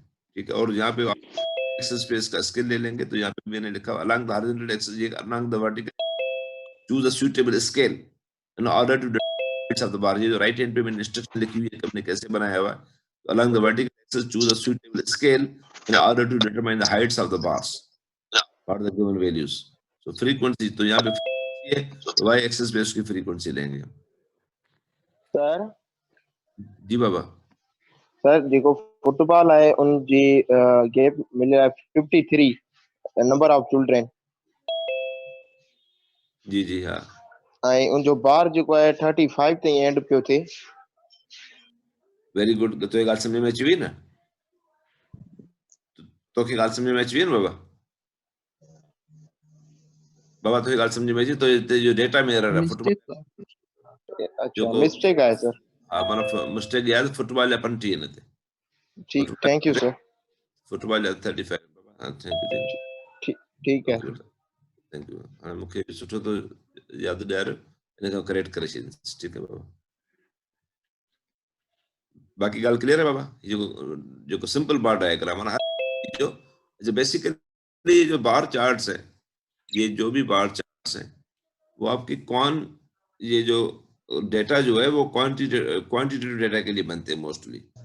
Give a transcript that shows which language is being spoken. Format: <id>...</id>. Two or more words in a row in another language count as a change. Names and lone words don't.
<ur>ٹھیک ہے، اور یہاں پہ</ur> <en>access space</en> <ur>کا سکیل لے لیں گے تو یہاں پہ میں نے لکھا</ur> <en>along the horizontal axis, ये along the vertical choose a suitable scale in order to heights of the bar.</en> <ur>یہ جو</ur> <en>right hand</en> <ur>پہ میں نے انسٹرکشن لکھی ہوئی ہے ہم نے کیسے بنایا ہوا ہے.</ur> <en>Along the vertical axis choose a suitable scale in order to determine the heights of the bars for the given values.</en> <ur>سو فریکوئنسی، تو یہاں پہ فریکوئنسی ہے تو</ur> <en>Y axis</en> <ur>پہ اس کی فریکوئنسی لیں گے. सर جی بابا.</ur> <sd>सर जेको फुटबॉल है उनजी गैप मिलियो आहे 53</sd> <en>number of children</en> <ur>جی جی ہاں,</ur> <sd>ऐं उनजो बार जेको आहे 35 ताईं एंड पियो थिए.</sd> <en>very good.</en> <sd>तो ये ॻाल्हि समझ में अची वई न? तोखे ॻाल्हि समझ में अची वई न बाबा? बाबा तोखे ॻाल्हि समझ में अची? तो हिते जो डेटा में एरर आहे फुटबॉल अच्छा जेको मिस्टेक आहे सर. हा माना मिस्टेक आहे फुटबॉल जा 35 आहिनि हिते.</sd> <en>ठीक, thank you sir.</en> <sd>फुटबॉल जा 35. बाबा हा,</sd> <en>thank you.</en> <ur>ٹھیک ہے.</ur> <en>ओके बेटा, thank you.</en> <sd>हाणे मूंखे सुठो तो यादि ॾियारियो, हिन खां करेक्ट करे छॾींदुसि. ठीकु आहे बाबा. बाक़ी ॻाल्हि क्लियर है बाबा?</sd> <ur>जेको</ur> <en>simple bar diagram</en> <ur>ہے جو بیسکلی جو</ur> <en>bar charts</en> <ur>ہے، یہ جو بھی</ur> <en>bar charts</en> <ur>ہیں وہ آپ کی یہ جو ڈیٹا جو ہے وہ</ur> <en>quantitative data</en> <ur>کے لیے بنتے ہیں موسٹلی.</ur>